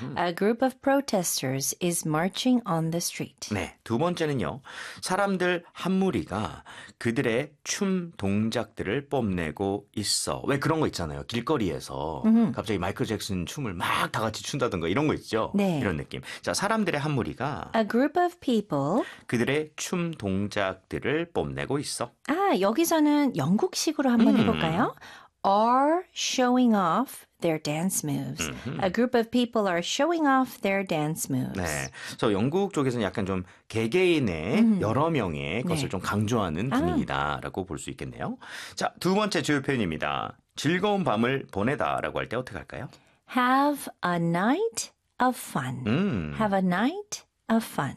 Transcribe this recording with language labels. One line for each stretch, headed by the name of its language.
English: A group of protesters is marching on the street.
Korean: 네, 두 번째는요. 사람들 한 무리가 그들의 춤 동작들을 뽐내고 있어. 왜 그런 거 있잖아요. 길거리에서 갑자기 마이클 잭슨 춤을 막 다 같이 춘다든가 이런 거 있죠. 네. 이런 느낌. 자, 사람들의 한 무리가
English: A group of people
Korean: 그들의 춤 동작들을 뽐내고 있어. 아, 여기서는 영국식으로 한번 해볼까요?
English: Are showing off their dance moves. A group of people are showing off their dance moves.
Korean: 네, so 영국 쪽에서는 약간 좀 개개인의 여러 명의 것을 네. 좀 강조하는 분위기다라고 볼 수 있겠네요. 자, 두 번째 주요 표현입니다. 즐거운 밤을 보내다라고 할 때 어떻게 할까요?
English: Have a night of fun. Have a night a fun.